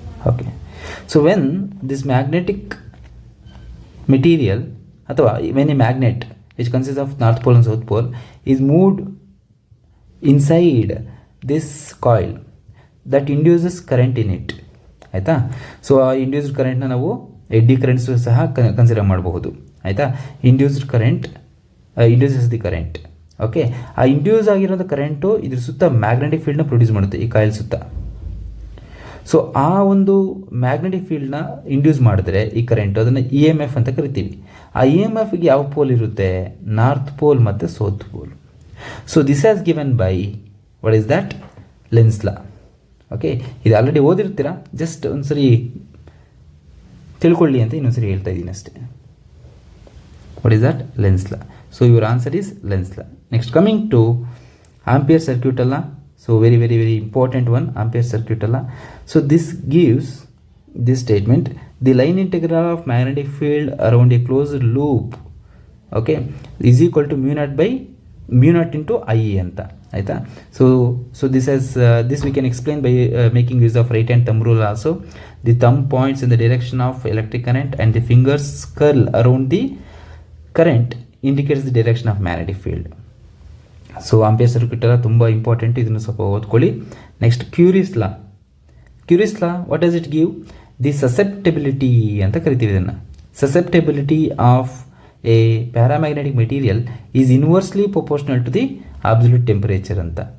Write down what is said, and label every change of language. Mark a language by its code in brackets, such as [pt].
[en] Okay, so when this magnetic material ಅಥವಾ when a magnet which consists of north pole and south pole is moved inside this coil that induces current in it. [kn] ಆಯಿತಾ. So ಆ induced ಕರೆಂಟ್ನ ನಾವು eddy currents ಸಹ consider ಮಾಡಬಹುದು. ಆಯಿತಾ. [en] Induced current induces the current. Okay. [kn] ಆ induce ಆಗಿರೋಂಥ current ಇದ್ರ ಸುತ್ತ ಮ್ಯಾಗ್ನೆಟಿಕ್ ಫೀಲ್ಡ್ನ ಪ್ರೊಡ್ಯೂಸ್ ಮಾಡುತ್ತೆ ಈ ಕಾಯಿಲ್ ಸುತ್ತ. ಸೊ ಆ ಒಂದು ಮ್ಯಾಗ್ನೆಟಿಕ್ ಫೀಲ್ಡ್ನ ಇಂಡ್ಯೂಸ್ ಮಾಡಿದ್ರೆ ಈ ಕರೆಂಟು ಅದನ್ನು ಇ ಎಮ್ ಎಫ್ ಅಂತ ಕರಿತೀವಿ. ಆ ಇ ಎಮ್ ಎಫ್ಗೆ ಯಾವ ಪೋಲ್ ಇರುತ್ತೆ? ನಾರ್ತ್ ಪೋಲ್ ಮತ್ತು south pole. [en] So this has given by what is that? Lenz's law. Okay. [kn] ಇದು ಆಲ್ರೆಡಿ ಓದಿರ್ತೀರಾ, ಜಸ್ಟ್ ಒಂದ್ಸರಿ ತಿಳ್ಕೊಳ್ಳಿ ಅಂತ ಇನ್ನೊಂದ್ಸರಿ ಹೇಳ್ತಾ ಇದ್ದೀನಿ ಅಷ್ಟೇ. [en] What is that? Lenz's law. So your answer is Lenz's law. Next coming to ampere circuit ಅಲ್ಲ. So very very very important one, ampere circuit alla. So this gives this statement: the line integral of magnetic field around a closed loop, okay, is equal to mu naught into I anta. Aita. So this we can explain by making use of right hand thumb rule also. The thumb points in the direction of electric current and the fingers curl around the current indicates the direction of magnetic field. [kn] So ampere circuit ಎಲ್ಲ ತುಂಬ important, ಇದನ್ನು ಸ್ವಲ್ಪ ಓದ್ಕೊಳ್ಳಿ. Next Curis law. [en] Curie's law what does it give? The susceptibility [kn] ಅಂತ ಕರಿತೀವಿ ಇದನ್ನು. [en] Susceptibility of a paramagnetic material is inversely proportional to the absolute temperature ಅಂತ.